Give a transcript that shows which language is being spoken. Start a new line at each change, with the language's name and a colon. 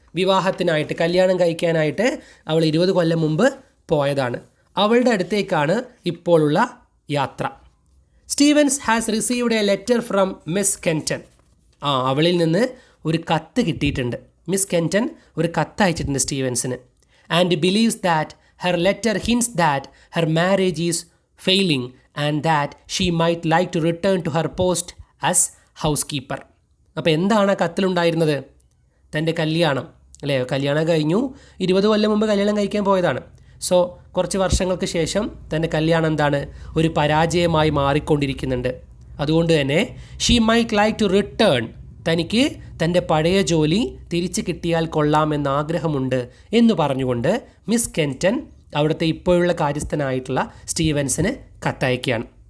Malayalam: വിവാഹത്തിനായിട്ട്, കല്യാണം കഴിക്കാനായിട്ട് അവൾ 20 കൊല്ലം മുമ്പ് പോയതാണ്. അവളുടെ അടുത്തേക്കാണ് ഇപ്പോഴുള്ള യാത്ര.
English: Stevens has received a letter from Miss Kenton.
Malayalam: അവളിൽ നിന്ന് ഒരു കത്ത് കിട്ടിയിട്ടുണ്ട്. മിസ് കെൻറ്റൺ ഒരു കത്ത് അയച്ചിട്ടുണ്ട് സ്റ്റീവൻസിന്.
English: And believes that her letter hints that her marriage is failing and that she might like to return to her post as housekeeper.
Malayalam: അപ്പോൾ എന്താണ് ആ കത്തിലുണ്ടായിരുന്നത്? തൻ്റെ കല്യാണം, അല്ലേ? കല്യാണം കഴിഞ്ഞു, 20 കൊല്ലം മുമ്പ് കല്യാണം കഴിക്കാൻ പോയതാണ്. സോ കുറച്ച് വർഷങ്ങൾക്ക് ശേഷം തൻ്റെ കല്യാണം എന്താണ്? ഒരു പരാജയമായി മാറിക്കൊണ്ടിരിക്കുന്നുണ്ട്. അതുകൊണ്ട് തന്നെ
English: she might like to return,
Malayalam: തനിക്ക് തൻ്റെ പഴയ ജോലി തിരിച്ചു കിട്ടിയാൽ കൊള്ളാമെന്ന് ആഗ്രഹമുണ്ട് എന്ന് പറഞ്ഞുകൊണ്ട് മിസ് കെൻറ്റൺ അവിടുത്തെ ഇപ്പോഴുള്ള കാര്യസ്ഥനായിട്ടുള്ള സ്റ്റീവൻസിന് കത്തയക്കുകയാണ്.